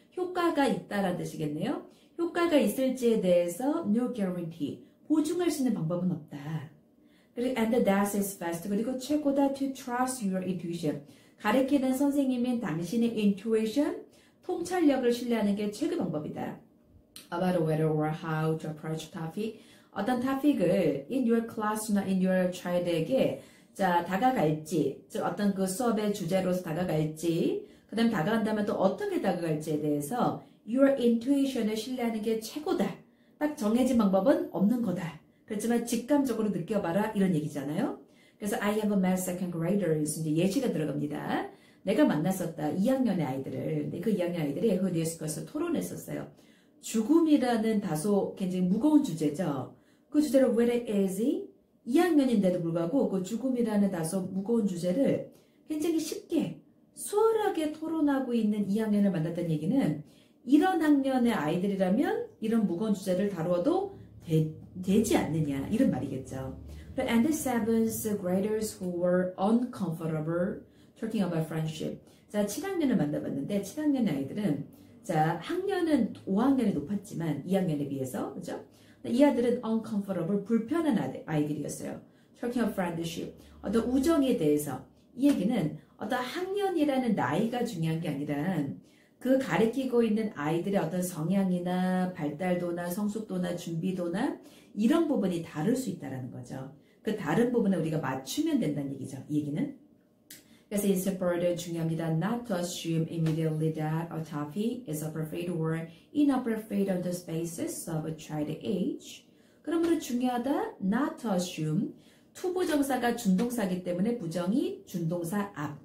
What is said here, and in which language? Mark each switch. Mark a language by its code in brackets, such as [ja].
[ko] 효과가 있다라는 뜻이겠네요. 효과가 있을지에 대해서 [en] no guarantee. [ko] 보증할 수 있는 방법은 없다. [en] 그리고 and that is best. [ko] 그리고 최고다 [en] to trust your intuition. [ko] 가르치는 선생님인 당신의 intuition, 통찰력을 신뢰하는 게 최고 방법이다. [en] About whether or how to approach topic. [ko] 어떤 topic을 [en] in your class [ko] 나 [en] in your child에게 [ko] 자 다가갈지, 즉 어떤 그 수업의 주제로서 다가갈지, 그 다음에 다가간다면 또 어떻게 다가갈지에 대해서 [en] your intuition을 [ko] 신뢰하는 게 최고다. 딱 정해진 방법은 없는 거다. 그렇지만 직감적으로 느껴봐라 이런 얘기잖아요. [en] 그래서 I have met second graders [ko] 이제 예시가 들어갑니다. 내가 만났었다 2학년의 아이들을. 근데 그 2학년 아이들이 [en] who discussed [ko] 토론했었어요. 죽음이라는 다소 굉장히 무거운 주제죠. 그 주제를 [en] very easy [ko] 2학년인데도 불구하고 그 죽음이라는 다소 무거운 주제를 굉장히 쉽게 수월하게 토론하고 있는 2학년을 만났다는 얘기는 이런 학년의 아이들이라면 이런 무거운 주제를 다루어도 되지 않느냐 이런 말이겠죠. [en] And the seventh graders who were uncomfortable talking about friendship. [ko] 자, 7학년을 만나봤는데 7학년의 아이들은 자 학년은 5학년이 높았지만 2학년에 비해서 그죠? 이 아들은 uncomfortable 불편한 아이들이었어요. [en] talking about friendship. [ko] 어떤 우정에 대해서 이 얘기는 어떤 학년이라는 나이가 중요한 게 아니라 그 가르치고 있는 아이들의 어떤 성향이나 발달도나 성숙도나 준비도나 이런 부분이 다를 수 있다는 거죠. 그 다른 부분을 우리가 맞추면 된다는 얘기죠. 이 얘기는. 그래서 [en] it's important [ko] 중요합니다. [en] Not to assume immediately that a topic is appropriate or inappropriate on the basis of a child age. [ko] 그러므로 중요하다. [en] Not to assume. [ko] 투부정사가 준동사이기 때문에 부정이 준동사 앞.